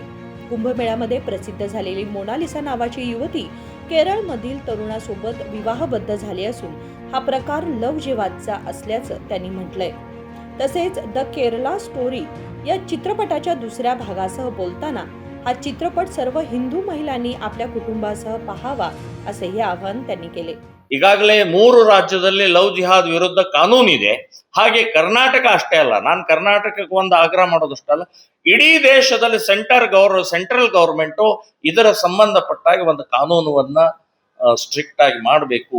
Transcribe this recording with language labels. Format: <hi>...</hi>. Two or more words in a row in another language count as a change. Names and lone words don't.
<mr>कुंभमेळ्यामध्ये प्रसिद्ध झालेली मोनालिसा नावाची युवती केरळमधील तरुणासोबत विवाहबद्ध झाली असून हा प्रकार लव्ह जिहादचा असल्याचं त्यांनी म्हटलंय. तसेच द केरला स्टोरी या चित्रपटाच्या दुसऱ्या भागासह बोलताना हा चित्रपट सर्व हिंदू महिलांनी आपल्या कुटुंबासह पाहावा असेही आवाहन त्यांनी केले.</mr> <kn>ಈಗಾಗಲೇ 3 ರಾಜ್ಯದಲ್ಲಿ ಲವ್ ಜಿಹಾದ್ ವಿರುದ್ಧ ಕಾನೂನಿದೆ. ಹಾಗೆ ಕರ್ನಾಟಕ ಅಷ್ಟೇ ಅಲ್ಲ, ನಾನು ಕರ್ನಾಟಕಕ್ಕೆ ಒಂದು ಆಗ್ರಹ ಮಾಡೋದಷ್ಟಲ್ಲ, ಇಡೀ ದೇಶದಲ್ಲಿ</kn> <en>central government</en> <kn>ಇದರ ಸಂಬಂಧಪಟ್ಟಾಗಿ ಒಂದು ಕಾನೂನನ್ನ ಸ್ಟ್ರಿಕ್ಟ್ ಆಗಿ ಮಾಡಬೇಕು.</kn>